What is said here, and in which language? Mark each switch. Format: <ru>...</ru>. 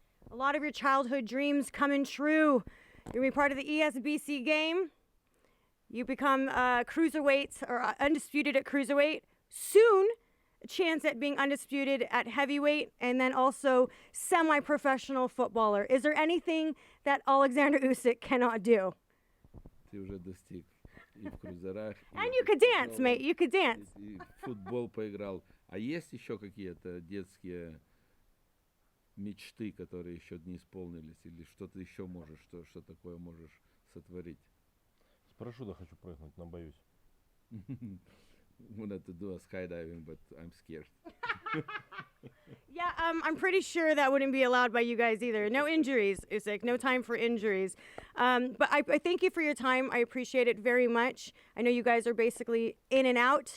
<en>A lot of your childhood dreams coming true. You're gonna be part of the ESBC game. You become cruiserweight or undisputed at cruiserweight. Soon, a chance at being undisputed at heavyweight, and then also semi-professional footballer. Is there anything that Oleksandr Usyk cannot do?</en> <ru>Ты уже достиг и в крузерах.</ru> <en>And you could dance, mate. You could dance.</en> <ru>И футбол поиграл. А есть еще какие-то детские мечты, которые еще не исполнились, или что-то еще можешь, что такое можешь сотворить? С парашюта хочу прыгнуть, но боюсь.</ru> <en>Wanted to do a skydiving, but I'm scared. Yeah, I'm pretty sure that wouldn't be allowed by you guys either. No injuries, Usyk. No time for injuries. But I thank you for your time. I appreciate it very much. I know you guys are basically in and out.</en>